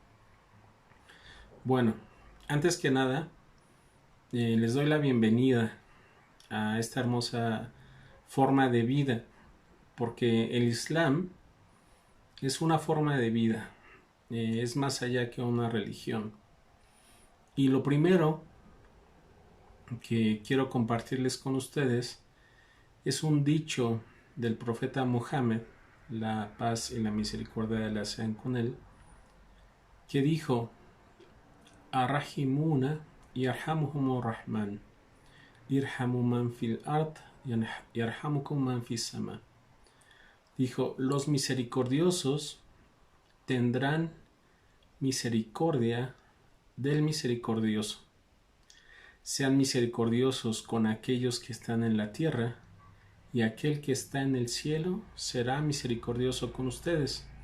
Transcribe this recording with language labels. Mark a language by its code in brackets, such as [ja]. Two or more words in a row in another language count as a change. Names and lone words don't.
[es] Bueno, antes que nada, les doy la bienvenida a esta hermosa forma de vida, porque el Islam es una forma de vida, es más allá que una religión. Y lo primero que quiero compartirles con ustedes es un dicho del profeta Muhammad, la paz y la misericordia de Allah sean con él, que dijo: [ar] الراحمون يرحمهم الرحمن، ارحموا من في الأرض يرحمكم من في السماء. [es] Dijo: los misericordiosos tendrán misericordia del misericordioso. Sean misericordiosos con aquellos que están en la tierra, y aquel que está en el cielo será misericordioso con ustedes.